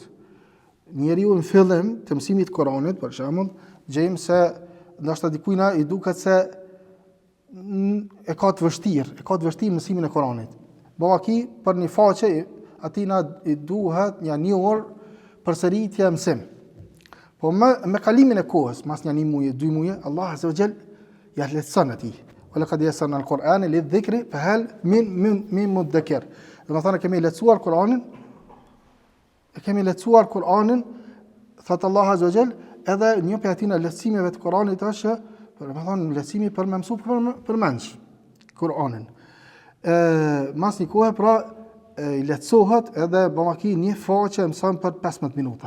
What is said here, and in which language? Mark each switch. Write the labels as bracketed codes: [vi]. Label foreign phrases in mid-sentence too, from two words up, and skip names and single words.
[sq] Njeriu në fillim të mësimit të Kuranit, për shembull, gjejmë se ndoshta dikujt i duket se e ka të vështirë mësimin e Kuranit. Ballaki për një faqe atina i duhet një orë përsëritje mësim. Po me kalimin e kohës, mas një muaj, 2 muaj, Allah [ar] عز وجل [sq] ja lehtëson atij. [ar] ولقد يسرنا القرآن للذكر فهل من مدكر. [sq] Do të thonë kemi lehtësuar Kur'anin, thot Allah [ar] عز وجل, [sq] edhe një prej atyre lehtësimeve të Kur'anit është, do të thonë lehtësimi për më mësu për mendsh Kur'anin. Mas një kohë pra i lehtësohet edhe ballaki një faqe mëson për 15 minuta.